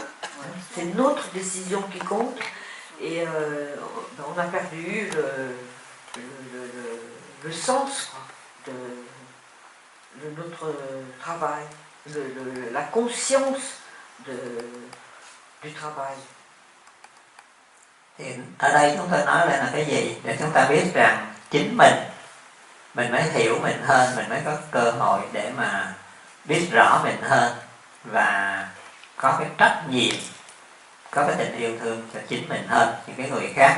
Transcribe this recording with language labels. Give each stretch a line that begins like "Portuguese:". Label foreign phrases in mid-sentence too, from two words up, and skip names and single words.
French: C'est notre décision qui compte, et on a perdu le sens de notre travail, la conscience du travail.
Vietnamese: Thì ở đây chúng tôi nói lên là cái gì? Để chúng ta biết rằng chính mình mới hiểu mình hơn, mình mới có cơ hội để mà biết rõ mình hơn và có cái trách nhiệm, có cái tình yêu thương cho chính mình hơn những cái người khác.